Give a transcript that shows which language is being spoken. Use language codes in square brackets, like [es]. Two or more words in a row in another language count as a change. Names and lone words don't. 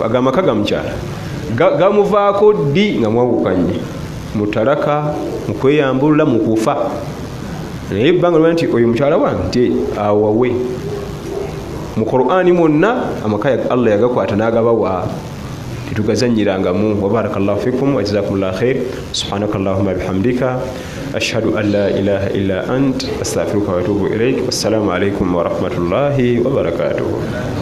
[lg] Agamaka ga mukyala gamuvaako ddi nga mwawukanye mutalaka mukweyambulula mukufa. Naye ebbanga lwa nti oyo mukyala wange nti awawe. Mu Qur'ani mwonna amaka ya Allah yagakwata n'agabawa tetugazanyirangamu. [ar] وبارك الله فيكم وجزاكم الله خير. سبحانك اللهم بحمدك أشهد أن لا إله إلا أنت أستغفرك وأتوب إليك. والسلام عليكم ورحمة الله وبركاته.